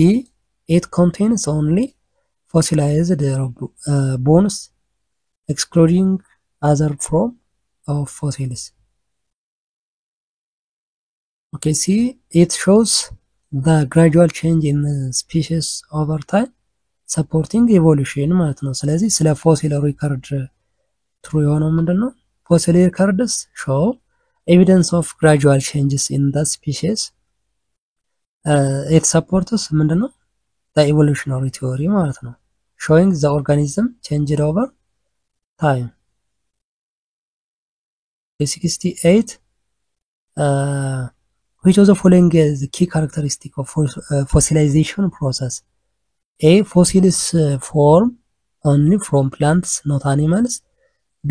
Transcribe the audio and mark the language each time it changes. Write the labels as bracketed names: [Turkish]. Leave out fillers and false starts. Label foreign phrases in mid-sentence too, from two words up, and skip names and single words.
[English] It contains only fossilized bones, excluding other forms of fossils. Okay, C. It shows the gradual change in species over time supporting evolution [Amharic] ማለት ነው ስለዚህ ስለ [English] fossil record [Amharic] ትሩ የሆነው ምንድነው [English] fossil records show evidence of gradual changes in the species it supports ምንድነው the evolutionary theory [Amharic] ማለት ነው [English] showing the organism changed over time 68 which of the following is the key characteristic of fossilization process A. Fossils form only from plants not animals B.